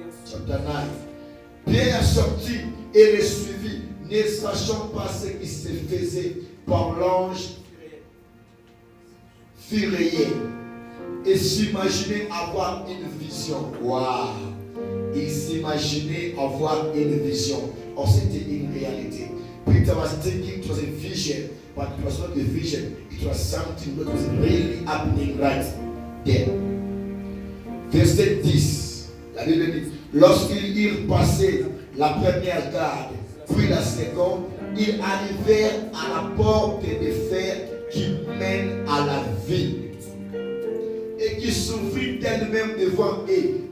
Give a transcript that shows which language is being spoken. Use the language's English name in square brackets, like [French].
[French] Chapter 9. Pierre sortit et le suivit, ne sachant pas ce qui se faisait, par l'ange fut rayé et s'imaginait avoir une vision. Waouh! Il s'imaginait avoir une vision. Or, c'était une réalité. [English] Peter was thinking it was a vision, but it was not a vision. It was something that was really happening right there. [French] Verset 10. La Bible dit, lorsqu'ils eurent passé la première garde, puis la seconde, ils arrivèrent à la porte de fer qui mène à la ville et qui s'ouvrit d'elle-même devant eux.